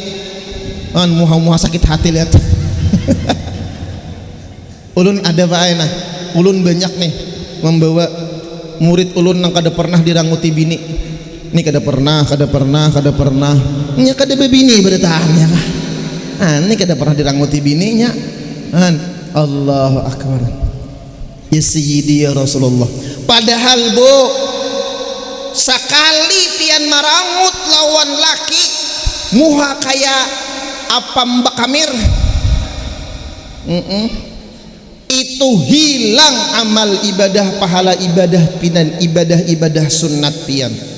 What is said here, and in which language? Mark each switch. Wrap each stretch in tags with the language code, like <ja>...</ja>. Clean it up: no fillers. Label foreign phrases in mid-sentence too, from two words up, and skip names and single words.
<bjn>Muha sakit hati lihat. Ulun ada Pak nah. Ulun banyak nih membawa murid ulun nang kada pernah diranguti bini. Ini kada pernah. Nya kada bebini bertahan ya kah? Ini kada pernah diranguti bininya.</bjn> <ar>الله أكبر. يا سيدي يا رسول الله.</ar> <bjn>Padahal, Bu, sekali pian marangut lawan laki, muha kayak apa Mbak Kamir, itu hilang amal ibadah, pahala ibadah pinan ibadah sunnat pian.</bjn>